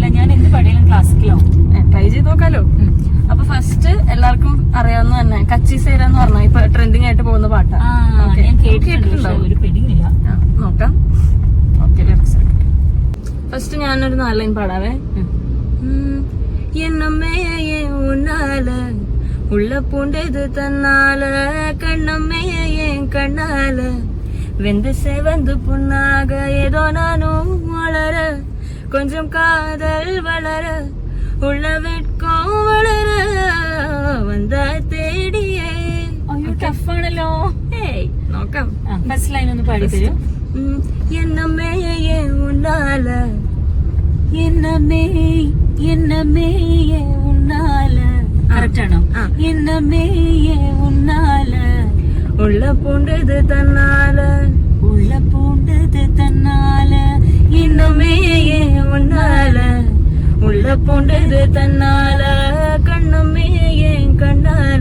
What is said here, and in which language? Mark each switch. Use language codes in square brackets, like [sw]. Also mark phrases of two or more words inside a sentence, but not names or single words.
[ml] ഞാൻ എന്ത് പാടിയാലും ക്ലാസിക്കലോ. ട്രൈ ചെയ്ത് നോക്കാലോ. അപ്പൊ ഫസ്റ്റ് എല്ലാവർക്കും അറിയാവുന്ന തന്നെ കച്ചിസേര എന്ന് പറഞ്ഞാൽ ഇപ്പൊ ട്രെൻഡിങ് ആയിട്ട് പോകുന്ന പാട്ടാ. ഞാൻ കേട്ടിട്ടുണ്ടോ? ഒരു പെടിങ്ങില്ല. നോക്കാം. ഓക്കെ, ഫസ്റ്റ് ഞാനൊരു 4 ലൈൻ പാടാവേ. [ta] என்னம்மே ஏன் உன்னால உள்ள பூண்டது தன்னால, கண்ணம்மே ஏன் கண்ணால வெந்து செவந்து புண்ணாக, ஏதோ நானும் வளர, கொஞ்சம் காதல் வளர, உள்ள வெட்கம் வளர, வந்த தேடியே. [ml] അയ്യോ, ടഫാണല്ലോ. നോക്കാം. [en] first line [ml] ഒന്ന് പാടി തരൂ. [ta] என்னம்மே ஏன் உன்னால, என்னமே என்னமே உன்னால. [ml] കറക്റ്റ് ആണോ? [ta] என்னமே உன்னால உள்ள பூண்டது தன்னால, உள்ள பூண்டது தன்னால, இன்னுமே உன்னால உள்ள பூண்டது தன்னால, கண்ணுமே கண்ணால,